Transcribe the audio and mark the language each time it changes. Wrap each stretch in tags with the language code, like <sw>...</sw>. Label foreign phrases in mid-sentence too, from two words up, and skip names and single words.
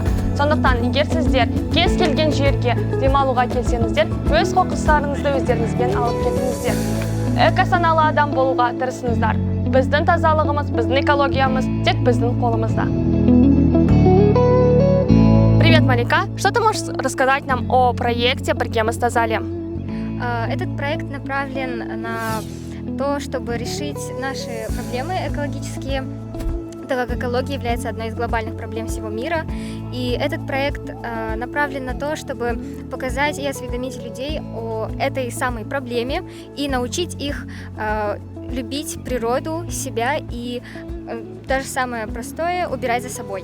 <kk>Сондықтан, егер сіздер кез келген жерге демалуға келсеңіздер, өз қоқыстарыңызды өздеріңізбен алып кетіңіздер. Эко-саналы адам болуға тырысыңыздар. Біздің тазалығымыз, біздің экологиямыз тек біздің қолымызда.</kk> <ru>Привет, Малика. Что ты можешь рассказать нам о проекте «Біргеміз таза әлем»? Этот проект направлен на то, чтобы решить наши проблемы экологические, так как экология является одной из глобальных проблем всего мира. И этот проект направлен на то, чтобы показать и осведомить людей о этой самой проблеме и научить их любить природу, себя и даже самое простое — убирать за собой.</ru>